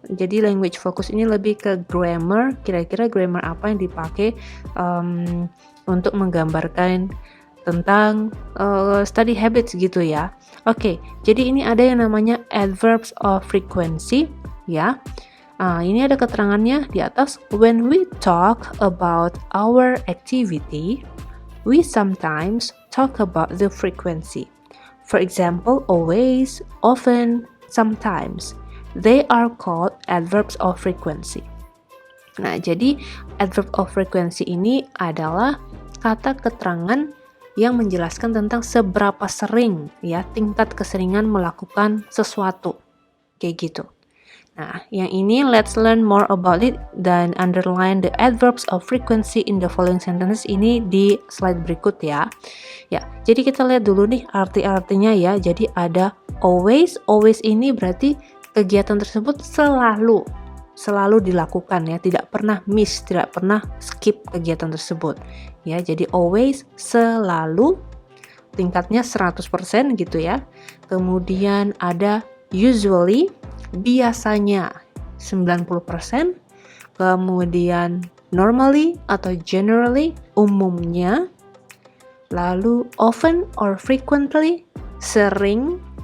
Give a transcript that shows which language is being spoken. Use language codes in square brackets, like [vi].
[id] Jadi language focus ini lebih ke grammar. Kira-kira grammar apa yang dipakai untuk menggambarkan tentang study habits gitu ya. Oke, jadi ini ada yang namanya adverbs of frequency ya. Ini ada keterangannya di atas. [en] When we talk about our activity, we sometimes talk about the frequency. For example, always, often, sometimes. They are called adverbs of frequency. [id] Nah, jadi adverb of frequency ini adalah kata keterangan yang menjelaskan tentang seberapa sering ya, tingkat keseringan melakukan sesuatu. Kayak gitu. Nah, yang ini [en] let's learn more about it [id] dan [en] underline the adverbs of frequency in the following sentences [id] ini di slide berikut ya. Ya, jadi kita lihat dulu nih arti-artinya ya. Jadi ada always ini berarti kegiatan tersebut selalu dilakukan ya, tidak pernah miss, tidak pernah skip kegiatan tersebut. Ya, jadi always selalu. tingkatnya 100% gitu ya. Kemudian ada usually, biasanya 90%. Kemudian normally atau generally, umumnya. Lalu often or frequently, sering.